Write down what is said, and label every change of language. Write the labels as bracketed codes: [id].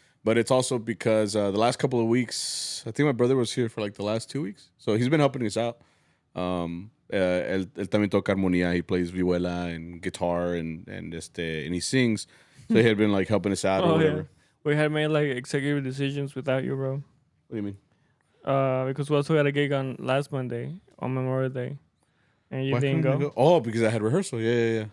[en] But it's also because the last couple of weeks, I think my brother was here for like the last 2 weeks. So he's been helping us out. [es] Él también toca armonía. [en] He plays vihuela and guitar and he sings. So he had been like helping us out or whatever. Yeah. We had made like executive decisions without you, bro. What do you mean? Because we also had a gig on last Monday on Memorial Day. And you Why didn't couldn't go? you go? Oh, because I had rehearsal. Yeah.